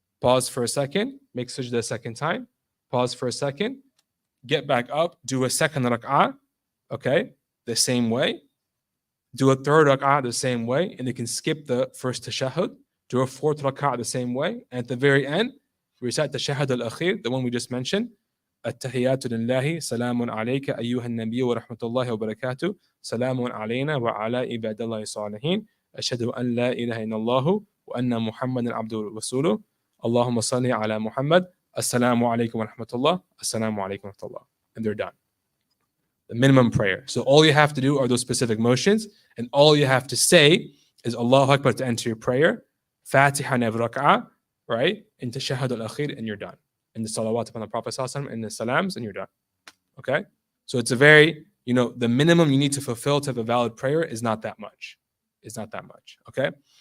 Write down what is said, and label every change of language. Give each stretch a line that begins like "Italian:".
English: Pause for a second, make sujood a second time. Pause for a second, get back up, do a second rak'ah, okay, the same way. Do a third rak'ah the same way, and they can skip the first tashahhud. Do a fourth rak'ah the same way, and at the very end, recite the tashahhud al-akhir, the one we just mentioned.
Arabic: التحيات لله سلام عليك أيها النبي ورحمة الله وبركاته سلام علينا وعلى عباد الله الصالحين أشهد أن لا إله إلا الله وأن محمدا عبده ورسوله اللهم صل على محمد السلام عليكم ورحمة الله السلام عليكم ورحمة الله,
English: and they're done. The minimum prayer. So all you have to do are those specific motions, and all you have to say is Allahu Akbar to enter your prayer, Fatiha and rak'ah, right? And tashahhud al-akhir, and you're done. And the salawat upon the Prophet and the salams, and you're done. Okay? So it's a very, the minimum you need to fulfill to have a valid prayer is not that much. It's not that much. Okay?